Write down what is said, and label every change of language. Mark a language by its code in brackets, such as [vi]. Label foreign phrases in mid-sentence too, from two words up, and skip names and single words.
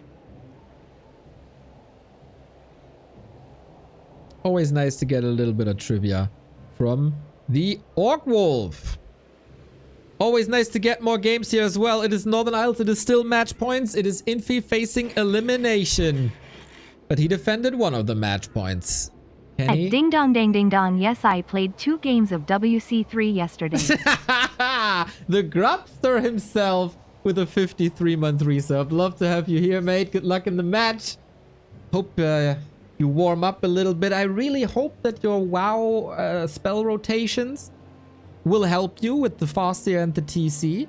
[en] Always nice to get a little bit of trivia from the Orkwolf. Always nice to get more games here as well. It is Northern Isles. It is still match points. It is Infi facing elimination. But he defended one of the match points. Can he? Ding dong ding ding dong. Yes, I played 2 games of WC3 yesterday. The Grubster himself with a 53-month resub. Love to have you here, mate. Good luck in the match. Hope you warm up a little bit. I really hope that your WoW spell rotations will help you with the Fastia and the TC.